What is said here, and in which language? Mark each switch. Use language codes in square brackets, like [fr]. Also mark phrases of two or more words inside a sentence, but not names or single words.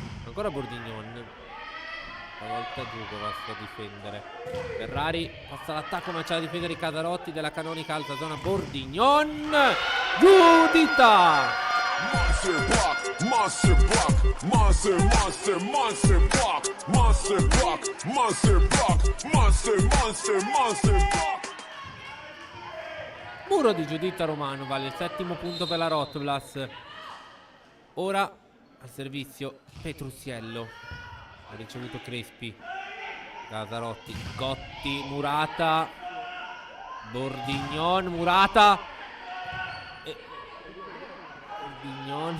[it] Ancora Bordignon. Stavolta Djugovac a difendere. Ferrari passa l'attacco ma c'è da difendere i Casarotti della Canonica, alta zona Bordignon. Giudita! [en] Monster block, monster block, monster, monster, monster block, monster block, monster block, monster, monster, monster block. [it] Muro di Giuditta Romano, vale il 7° punto per la Rotblas. Ora al servizio Petrusiello. Ha ricevuto Crespi. Casarotti, Gotti, Murata. Bordignon, Murata. Bordignon.